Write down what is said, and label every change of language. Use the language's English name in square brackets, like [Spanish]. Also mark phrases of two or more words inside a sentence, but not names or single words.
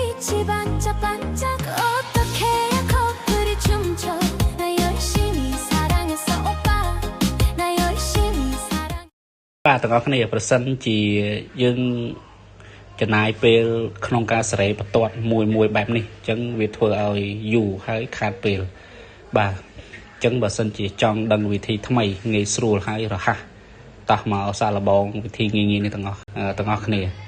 [Korean] 빛이 반짝반짝 어떻게 해야 커플이 춤춰 나 열심히 사랑했어 오빠 나 열심히 사랑 [Khmer] បាទទាំងអស់គ្នាប្រសិនជាយើងចំណាយពេលក្នុងការសេរីបន្ទាត់មួយបែបនេះអញ្ចឹងវាធ្វើឲ្យយូរហើយខាតពេលបាទអញ្ចឹងបើសិនជាចង់ដឹងវិធីថ្មីងាយស្រួលហើយរហ័សតោះមកសាកល្បងវិធីងាយៗនេះទាំងអស់គ្នា